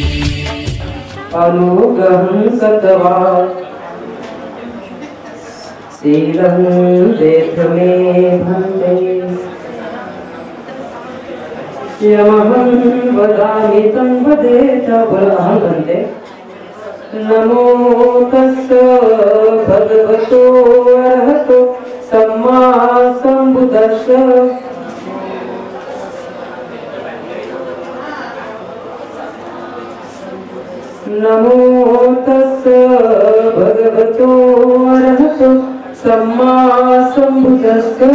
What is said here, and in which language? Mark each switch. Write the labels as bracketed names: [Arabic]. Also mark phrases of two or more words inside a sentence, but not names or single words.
[Pali] अनुग्रहं सतवा शीलं देथ मे भन्ते यमहं वदामि तं वदेत बोलहं भन्ते नमो तस्स भगवतो अरहतो सम्मा सम्बुद्धस्स नमो तस्स भगवतो अरहतो सम्मा सम्बुद्धस्स